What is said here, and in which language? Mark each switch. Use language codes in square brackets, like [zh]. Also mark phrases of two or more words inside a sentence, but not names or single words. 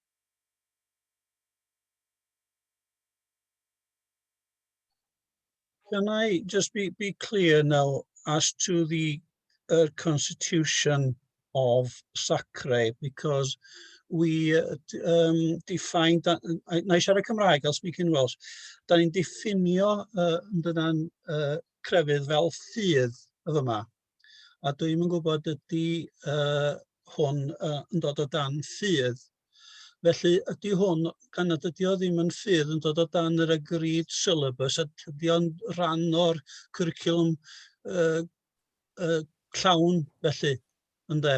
[en] Can I just be clear now as to the constitution of SACRE, because we defined that, [cy] na I siarad Cymraeg, [en] I'll speak in Welsh, [cy] da ni'n diffinio yn crefydd fel ffydd y fyma, a dwi'n yn gwybod ydy hwn yn dod o dan ffydd. Felly ydy hwn, gan nad ydy o ddim yn ffydd yn dod o dan yr [en] agreed syllabus, [cy] ydy o'n rhan o'r cwricwlwm llawn felly, ynde.